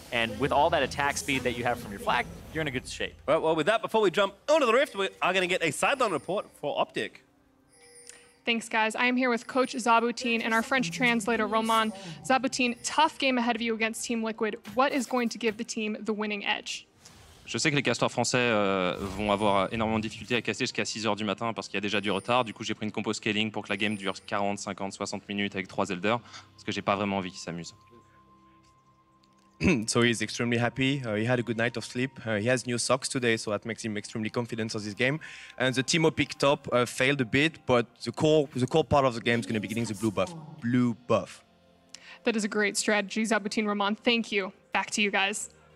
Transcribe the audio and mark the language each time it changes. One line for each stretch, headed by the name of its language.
English: And with all that attack speed that you have from your flag, you're in a good shape. Well, with that, before we jump onto the Rift, we are going to get a sideline report for Optic. Thanks, guys. I am here with Coach Zaboutine and our French translator, Roman. Zaboutine, tough game ahead of you against Team Liquid. What is going to give the team the winning edge?
French: Je sais que les castors français vont avoir énormément de difficultés à casser jusqu'à 6 h du matin parce qu'il y a déjà du retard. Du coup, j'ai pris une compo scaling pour que la game dure 40, 50, 60 minutes avec 3 Elders parce que j'ai pas vraiment envie qu'ils s'amusent.
English: So he's extremely happy. He had a good night of sleep. He has new socks today, so that makes him extremely confident on this game. And the team Optic top failed a bit, but the core part of the game is going to be getting the blue buff. That is a great strategy, Zaboutine Roman. Thank you. Back to you guys.